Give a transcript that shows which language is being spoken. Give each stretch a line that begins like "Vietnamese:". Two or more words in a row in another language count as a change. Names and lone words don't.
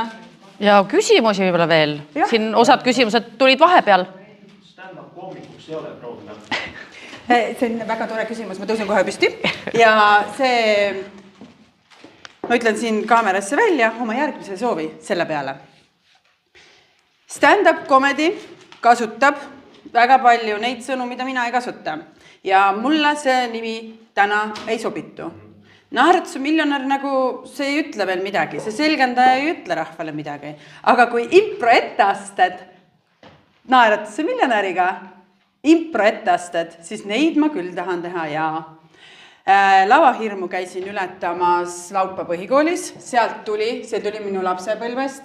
Estonian: Ja küsimusi võib-olla veel. Ja. Siin osad küsimused tulid vahepeal. Stand-up koomikuks ei ole proovida. See on väga tore küsimus, ma tõusen kohe püsti. Ja see, ma ütlen siin kaamerasse välja oma järgmise soovi selle peale.
English: Stand-up comedy
Estonian: kasutab väga palju neid sõnu, mida mina ei kasuta. Ja mulle see nimi täna ei sobitu. Naeratuse miljonär nagu see ei ütle veel midagi, see selgendaja ei ütle rahvale midagi. Aga kui impro etteasted Naeratuse miljonäriga, impro etteasted, siis neid ma küll tahan teha ja lavahirmu käisin ületamas Laupa põhikoolis, sealt tuli, see tuli minu lapsepõlvest.